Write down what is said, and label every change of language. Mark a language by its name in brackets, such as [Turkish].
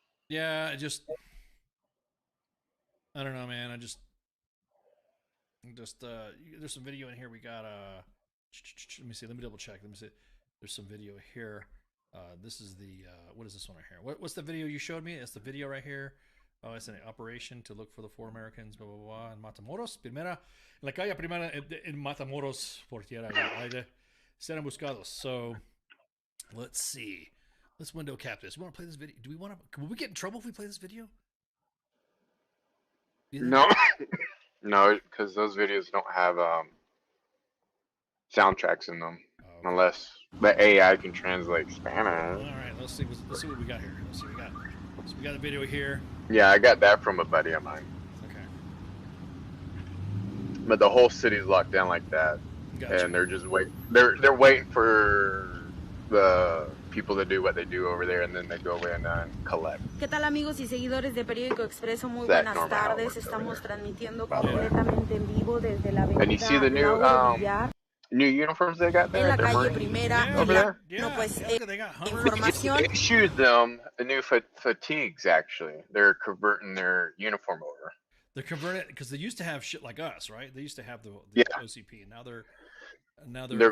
[English] Yeah, I don't know, man. There's some video in here. We got let me see. Let me double check. Let me see. There's some video here. This is the what is this one right here? What's the video you showed me? It's the video right here. Oh, it's an operation to look for the 4 Americans. Blah blah blah. [Spanish] In Matamoros, la calle primera en Matamoros por tierra serán buscados. [English] So let's see. Let's window cap this. We want to play this video. Will we get in trouble if we play this video? No, no, because those videos don't have soundtracks in them, unless the AI can translate Spanish. All right, let's see what we got here. Let's see what we got. So we got a video here. Yeah, I got that from a buddy of mine. Okay. But the whole city's locked down like that, and they're just waiting. They're waiting for the people to do what they do over there, and then they go in and collect. [Spanish] ¿Qué tal, amigos y seguidores de Periódico Expreso? Muy buenas tardes. Estamos transmitiendo completamente en vivo desde la avenida. [English] And you see the new uniforms they got there? [Spanish] En la calle Primera. [English] Over there? [Spanish] No, pues, información. [English] They issued them the new fatigues, actually. They're converting their uniform over. They're converting because they used to have shit like us, right? They used to have the OCP, and now they're